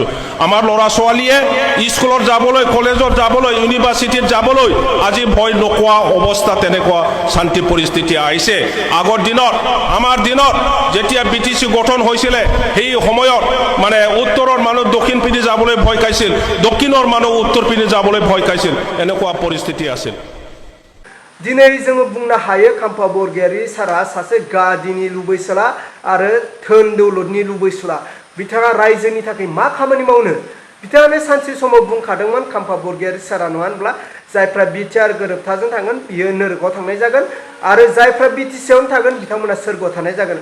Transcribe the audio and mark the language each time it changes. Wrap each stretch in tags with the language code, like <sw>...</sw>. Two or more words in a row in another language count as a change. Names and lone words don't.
<as>আমাৰ ল'ৰা ছোৱালীয়ে স্কুলত যাবলৈ, কলেজত যাবলৈ, ইউনিভাৰ্চিটিত যাবলৈ আজি ভয় নোকোৱা অৱস্থা, তেনেকুৱা শান্তি পৰিস্থিতি আহিছে। আগৰ দিনত আমাৰ দিনত যেতিয়া BTC গঠন হৈছিলে সেই সময়ত মানে উত্তৰৰ মানুহ দক্ষিণ পিনে যাবলৈ ভয় খাইছিল, দক্ষিণৰ মানুহ উত্তৰ পিনে যাবলৈ ভয় খাইছিল, এনেকুৱা পৰিস্থিতি আছিল।</as> <brx>दिनै जोङो बुंनो हायो खाम्फा बरगयारी सारा सासे गादिनि लुबैसोला आरो धोन दौलतनि लुबैसोला। बिथाङा रायजोनि थाखाय मा खामानि मावनो? बिथाङानो सानसे समाव बुंखादोंमोन खाम्फा बरगयारी सारा नङा होनब्ला जायफ्रा बिटिआर गोरोबथाजों थागोन बियो नोरोगाव थांनाय जागोन आरो जायफ्रा BTC आवनो थागोन बिथांमोना सोरगोआव थानाय जागोन।</brx>